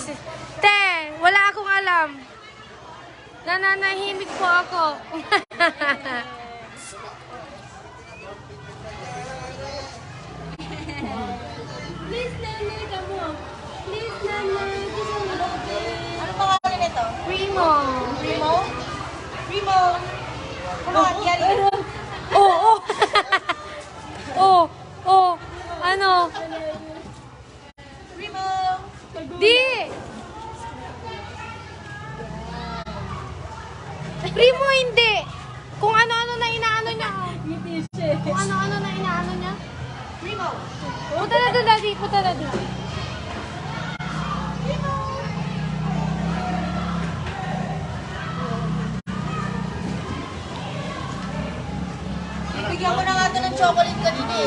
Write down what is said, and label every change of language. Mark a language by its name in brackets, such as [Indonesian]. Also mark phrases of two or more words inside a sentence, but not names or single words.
[Filipino] Te, wala akong alam. Nananahimik po ako. Please, nanay ka mo. Please, nanay. Ano pangalan nito? Primo. [English] Primo? Primo! Come on, get it! [Filipino] Oo. Oh. Oh. Ano? Primo! Di! Primo hindi. Kung ano-ano na inaano niya. Kung ano-ano na inaano niya. Primo! Punta na doon, Daddy. Punta na doon. Bigyan mo na nga ito ng chocolate kanina eh.